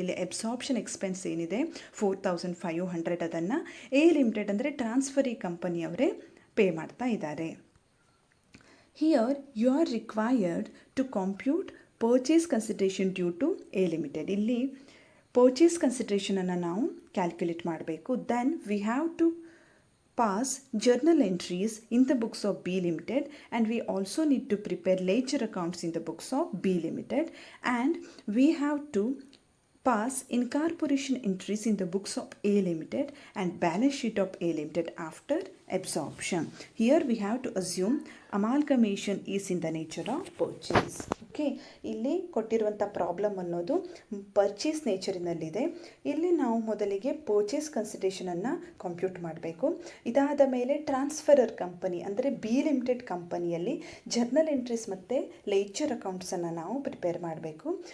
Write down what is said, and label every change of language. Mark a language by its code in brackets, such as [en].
[kn] ಇಲ್ಲಿ absorption expense ಏನಿದೆ 4,500, ಅದನ್ನು ಎ ಲಿಮಿಟೆಡ್ ಅಂದರೆ ಟ್ರಾನ್ಸ್ಫರಿ ಕಂಪನಿಯವರೇ ಪೇ ಮಾಡ್ತಾ ಇದ್ದಾರೆ. [en] Here you are required to compute [kn] purchase consideration due to A limited. ಇಲ್ಲಿ ಪರ್ಚೇಸ್ ಕನ್ಸಿಡರೇಷನನ್ನು ನಾವು ಕ್ಯಾಲ್ಕುಲೇಟ್ ಮಾಡಬೇಕು. [en] Then we have to pass journal entries in the books of B Limited, and we also need to prepare ledger accounts in the books of B Limited, and we have to pass incorporation entries in the books of A Limited and balance sheet of A Limited after absorption. Here we have to assume amalgamation is in the nature of purchase. [kn] Okay, ಇಲ್ಲಿ ಕೊಟ್ಟಿರುವಂಥ problem ಅನ್ನೋದು purchase ನೇಚರಿನಲ್ಲಿದೆ. ಇಲ್ಲಿ ನಾವು ಮೊದಲಿಗೆ purchase ಕನ್ಸಿಡರೇಷನನ್ನು compute ಮಾಡಬೇಕು. ಇದಾದ ಮೇಲೆ transferor company ಅಂದರೆ ಬಿ ಲಿಮಿಟೆಡ್ ಕಂಪನಿಯಲ್ಲಿ ಜರ್ನಲ್ ಎಂಟ್ರೀಸ್ ಮತ್ತು ಲೆಡ್ಜರ್ ಅಕೌಂಟ್ಸನ್ನು ನಾವು ಪ್ರಿಪೇರ್ ಮಾಡಬೇಕು.